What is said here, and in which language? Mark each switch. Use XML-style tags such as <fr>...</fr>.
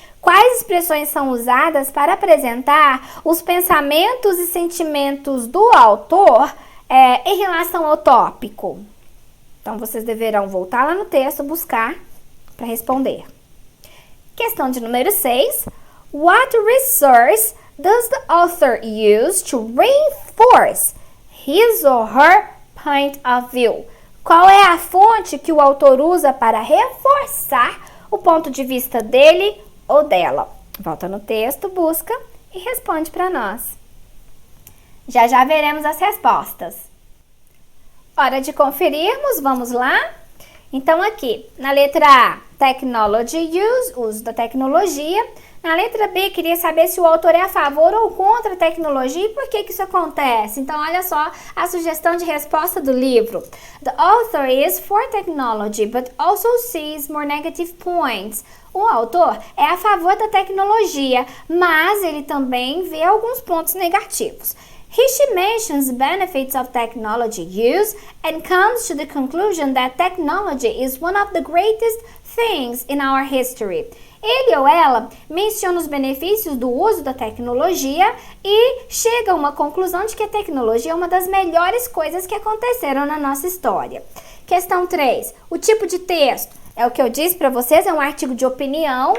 <pt>Quais expressões são usadas para apresentar os pensamentos e sentimentos do autor em relação ao tópico? Então, vocês deverão voltar lá no texto, buscar para responder. Questão de número 6.</pt> <en>What resource does the author use to reinforce his or her point of view?</en> <pt>Qual é a fonte que o autor usa para reforçar o ponto de vista dele ou dela? Volta no texto, busca e responde para nós. Já veremos as respostas. Hora de conferirmos, vamos lá? Então aqui, na letra A,</pt> <en>technology use,</en> <pt>uso da tecnologia. Na letra B, queria saber se o autor é a favor ou contra a tecnologia e por que isso acontece. Então, olha só a sugestão de resposta do livro.</pt> <en>The author is for technology, but also sees more negative points.</en> <pt>O autor é a favor da tecnologia, mas ele também vê alguns pontos negativos.</pt> <en>She mentions benefits of technology use and comes to the conclusion that technology is one of the greatest things in our history.</en> <pt>Ele ou ela menciona os benefícios do uso da tecnologia e chega a uma conclusão de que a tecnologia é uma das melhores coisas que aconteceram na nossa história. Questão 3. O tipo de texto. É o que eu disse para vocês, é um artigo de opinião.</pt>